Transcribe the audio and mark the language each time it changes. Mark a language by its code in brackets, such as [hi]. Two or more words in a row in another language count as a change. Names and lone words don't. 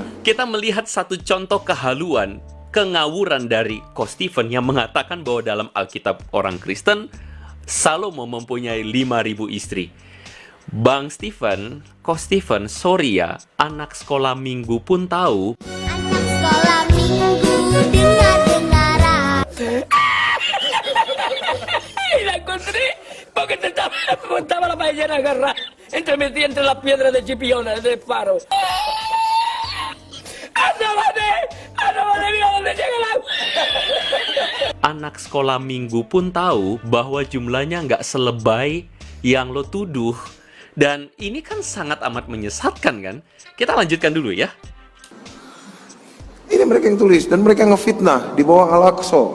[id] Kita melihat satu contoh kehaluan, kengawuran dari Ko Stephen yang mengatakan bahwa dalam Alkitab orang Kristen, Salomo mempunyai 5.000 istri. Bang Stephen, Ko Stephen, sorry ya, anak sekolah minggu pun tahu. Anak sekolah minggu dengar-dengaran. [es] La encontré porque estaba la ballena agarrada metida entre las piedras de Chipiona, de Faro. ¡Ándale, mira dónde llega el agua! [id] Anak sekolah minggu pun tahu bahwa jumlahnya nggak selebay yang lo tuduh. Dan ini kan sangat amat menyesatkan kan? Kita lanjutkan dulu ya. Ini mereka yang tulis dan mereka ngefitnah di bawah Al-Aqsa.